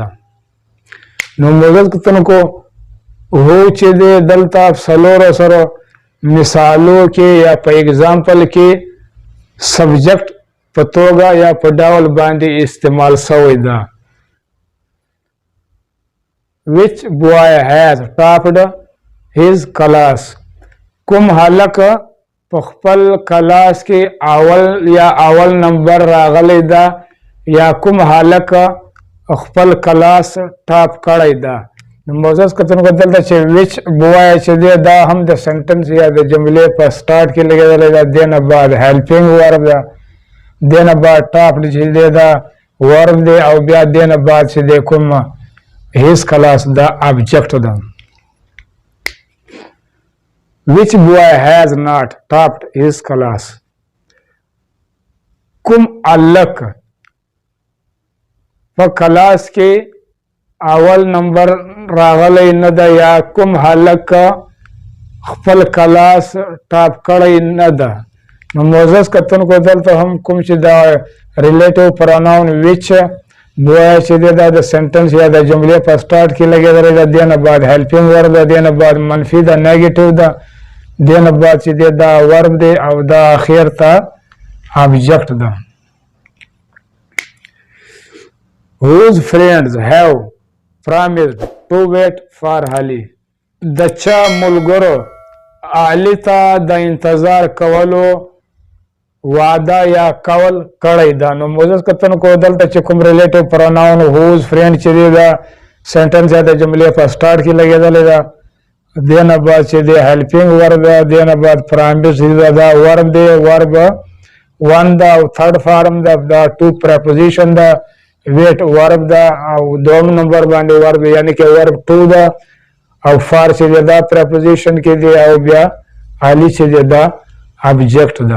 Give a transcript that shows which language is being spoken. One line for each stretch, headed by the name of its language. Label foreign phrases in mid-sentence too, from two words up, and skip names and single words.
Pashto: نو معزز کتونکو هو چې دی دلته څلورو سره مثالو کې یا په اگزامپل کې سبجیکټ په توګه یا په ډول باندې استعمال شوی ده.
English: Which boy has topped his class؟
Pashto: کوم هلک په خپل کلاس کې اول یا اول نمبر راغلی ده یا کوم هلک خپل کلاس ټاپ کړی ده. نو معزز کتونکو دلته چې
English: which boy
Pashto: چې دی دا هم د سنټنس یا د جملې په سٹارټ کې لګېدلی ده دینه بعد
English: helping verb
Pashto: ده دینه بعد ټاپ چې دی دا ورب دی او بیا دینه بعد چې دی کوم
English: his class the object
Pashto: ده.
English: Which boy has not topped his class؟
Pashto: کوم هلک په کلاس کې اول نمبر راغلی نه ده یا کوم هلک خپل کلاس ټاپ کړی نه ده. نو معزز کتونکو دلته هم کوم چې دا
English: relative pronoun which boy
Pashto: چې دی دا د سنټنس یا د جملې په سٹارټ کې لګېدلی ده دینه بعد
English: helping verb
Pashto: ده دینه بعد منفي ده نیگیټیو ده دینه بعد چې دی دا ورب دی او دا اخر ته آبجیکټ ده.
English: Whose friends have promised to wait for Ali؟
Pashto: د چا ملګرو علي ته د انتظار کولو وعده یا قول کړی ده. نو معزز کتونکو دلته چې کوم
English: relative pronoun whose friend
Pashto: چې دی دا سنټنس یا د جملې په سٹارټ کې لګېدلی ده دینه بعد چې دی
English: helping verb
Pashto: ده دینه بعد پرامبس دا ورب دی
English: verb one
Pashto: ده او
English: third form
Pashto: ده دا
English: to preposition
Pashto: ده
English: wait verb
Pashto: ده او دوم نمبر باندې ورب یعنی کې
English: verb two
Pashto: ده او فار چې دی دا پریپوزیشن کې دی او بیا علي چې دی دا آبجیکټ ده.